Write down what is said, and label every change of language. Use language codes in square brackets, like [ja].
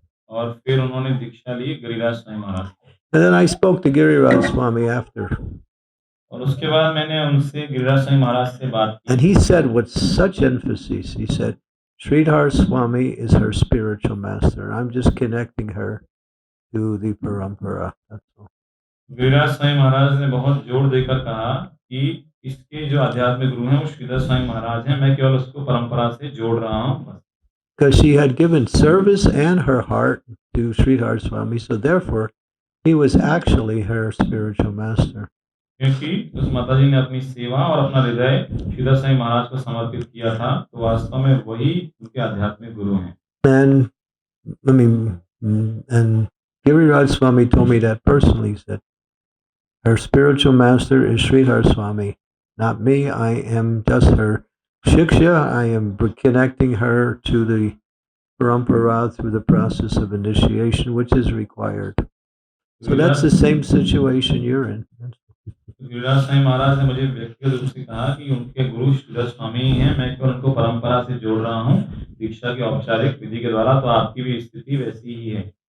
[hi] और फिर उन्होंने दीक्षा ली Giriraj Swami Maharaj. [en] And then I spoke to Giriraj Swami after. [hi] और उसके बाद मैंने उनसे गिरिराज स्वामी महाराज से बात की। [en] And he said with such emphasis, he said, Sridhar Swami is her spiritual master. I'm just connecting her to the parampara. That's all. [hi] Giriraj Swami Maharaj ने बहुत जोर देकर कहा कि इसके जो आध्यात्मिक गुरु हैं वो श्रीधर स्वामी महाराज हैं, मैं केवल उसको परंपरा से जोड़ रहा हूँ। [en] Because she had given service and her heart to Sridhar Swami, so therefore he was actually her spiritual master. [hi] क्योंकि उस माता जी ने अपनी सेवा और अपना हृदय श्रीधर स्वामी महाराज को समर्पित किया था, तो वास्तव में वही उनके आध्यात्मिक गुरु हैं। [en] And Giriraj Swami told me that personally. He said, her spiritual master is Sridhar Swami, not me. I am just her shiksha. I am connecting her to the parampara through the process of initiation, which is required. So that's the same situation you're in. [hi] Giriraj Swami Maharaj ने मुझे व्यक्तिगत रूप से कहा कि उनके गुरु श्रीधर स्वामी ही हैं, मैं केवल उनको परंपरा से जोड़ रहा हूँ दीक्षा की औपचारिक विधि के द्वारा, तो आपकी भी स्थिति वैसी ही है।